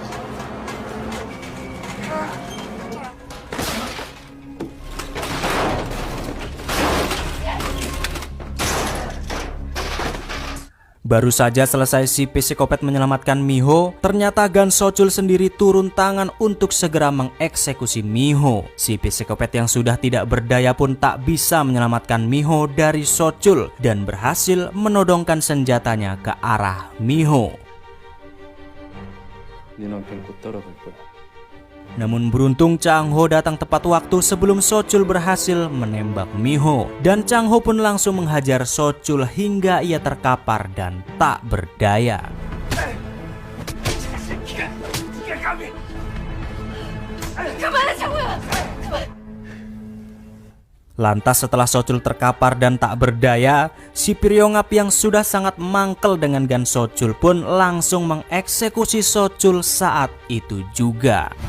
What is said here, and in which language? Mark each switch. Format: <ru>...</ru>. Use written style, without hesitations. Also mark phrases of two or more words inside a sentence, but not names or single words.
<id>Baru saja selesai si psikopat menyelamatkan Miho, ternyata Gan Sochul sendiri turun tangan untuk segera mengeksekusi Miho. Si psikopat yang sudah tidak berdaya pun tak bisa menyelamatkan Miho dari Sochul dan berhasil menodongkan senjatanya ke arah Miho.</id> <ko>네 남편 곧 따라갈 거야.</ko> <id>Namun beruntung Chang Ho datang tepat waktu sebelum Sochul berhasil menembak Miho. Dan Chang Ho pun langsung menghajar Sochul hingga ia terkapar dan tak berdaya. Lantas setelah Sochul terkapar dan tak berdaya, si Piryongap yang sudah sangat mangkel dengan Gan Sochul pun langsung mengeksekusi Sochul saat itu juga.</id>